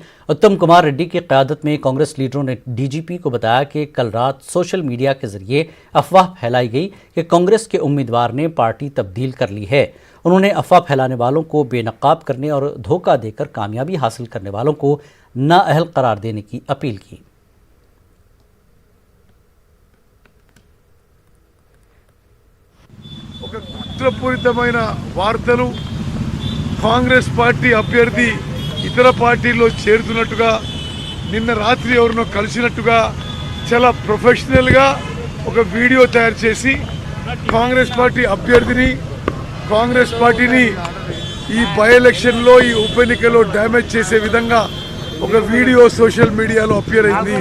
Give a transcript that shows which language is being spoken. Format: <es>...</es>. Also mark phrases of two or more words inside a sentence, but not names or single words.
<ur>اتم کمار ریڈی کی قیادت میں کانگریس لیڈروں نے DGP کو بتایا کہ کل رات</ur> <en>social media</en> <ur>کے ذریعے افواہ پھیلائی گئی کہ کانگریس کے امیدوار نے پارٹی تبدیل کر لی ہے۔ انہوں نے افواہ پھیلانے والوں کو بے نقاب کرنے اور دھوکہ دے کر کامیابی حاصل کرنے والوں کو نااہل قرار دینے کی اپیل کی۔</ur> <te>ఒక కుట్రపూరితమైన వార్తలు కాంగ్రెస్ పార్టీ అభ్యర్థి ఇతర పార్టీల్లో చేరుతున్నట్టుగా నిన్న రాత్రి ఎవరినో కలిసినట్టుగా చాలా ప్రొఫెషనల్గా ఒక వీడియో తయారు చేసి కాంగ్రెస్ పార్టీ అభ్యర్థిని కాంగ్రెస్ పార్టీని ఈ</te> <en>by election</en> <te>ఈ ఉప ఎన్నికల్లో డ్యామేజ్ చేసే విధంగా ఒక వీడియో</te> <en>social media appear</en> <te>అయింది.</te>